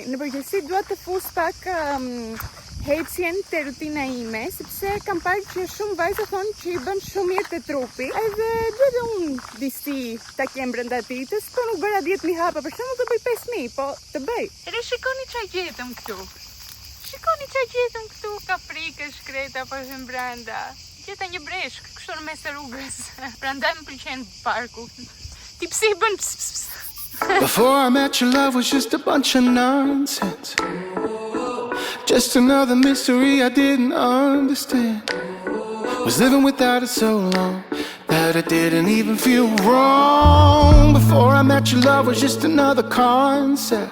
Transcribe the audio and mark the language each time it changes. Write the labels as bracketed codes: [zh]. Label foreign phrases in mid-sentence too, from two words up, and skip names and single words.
[sq] Në përgjithësi dua të fus pak hecjen të rutina ime, sepse kam parë që shumë vajza thonë që i bën shumë mirë te trupi, edhe duhet unë disi ta kem brenda ditës, po nuk bëra 10.000 hapa, për shembull të bëj 5.000, po të bëj. Edhe shikoni çfarë gjetëm këtu. Shikoni çfarë gjetëm këtu, kaprikë, shkreta po në brenda. Gjeta një breshk kështu në mes të rrugës. Prandaj më pëlqen parku. Ti pse i bën ps. [en] Before I met you, love was just a bunch of nonsense. Just another mystery I didn't understand. Was living without it so long that it didn't even feel wrong. Before I met you, love was just another concept.